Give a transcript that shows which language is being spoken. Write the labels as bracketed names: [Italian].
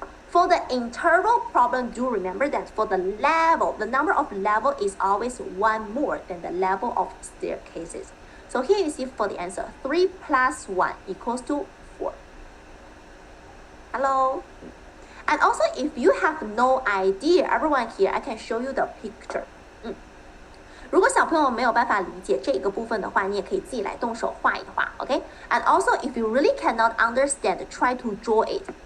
[English] For the interval problem, do remember that for the level, the number of level is always 1 more than the level of staircases. So here you see for the answer, 3 plus 1 equals to 4. Hello? And also, if you have no idea, everyone here, I can show you the picture. [Chinese] 如果小朋友没有办法理解这个部分的话，你也可以自己来动手画一画 ，OK? [English] And also, if you really cannot understand, try to draw it.